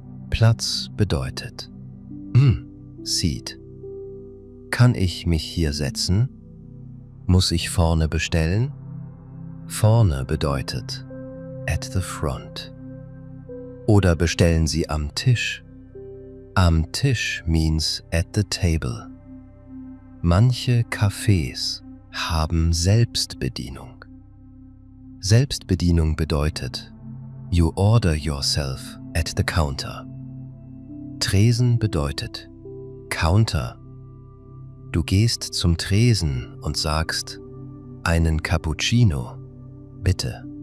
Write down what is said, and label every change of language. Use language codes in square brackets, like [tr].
[de] Platz bedeutet Seat. Kann ich mich hier setzen? Muss ich vorne bestellen? Vorne bedeutet [en] at the front. [de] Oder bestellen Sie am Tisch? Am Tisch [en] means at the table. [de] Manche Cafés haben Selbstbedienung. Selbstbedienung bedeutet [en] you order yourself at the counter. [de] Tresen bedeutet Counter. Du gehst zum Tresen und sagst, einen Cappuccino, bitte.